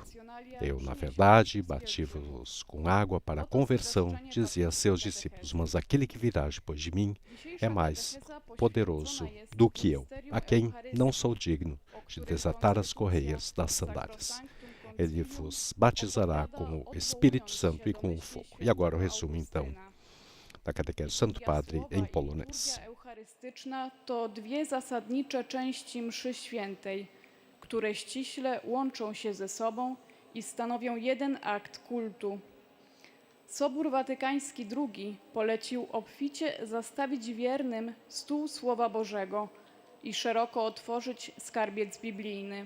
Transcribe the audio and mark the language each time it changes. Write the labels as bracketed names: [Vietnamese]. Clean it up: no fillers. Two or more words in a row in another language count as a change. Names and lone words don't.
[Portuguese] Eu, na verdade, bati-vos com água para a conversão, dizia a seus discípulos, mas aquele que virá depois de mim é mais poderoso do que eu, a quem não sou digno de desatar as correias das sandálias. Ele vos batizará com o Espírito Santo e com o fogo. E agora o resumo, então, da catequese do Santo Padre em polonês. [Polish] Eucharystyczna to dwie zasadnicze części mszy świętej, które ściśle łączą się ze sobą i stanowią jeden akt kultu. Sobór Watykański II polecił obficie zastawić wiernym stół Słowa Bożego i szeroko otworzyć skarbiec biblijny.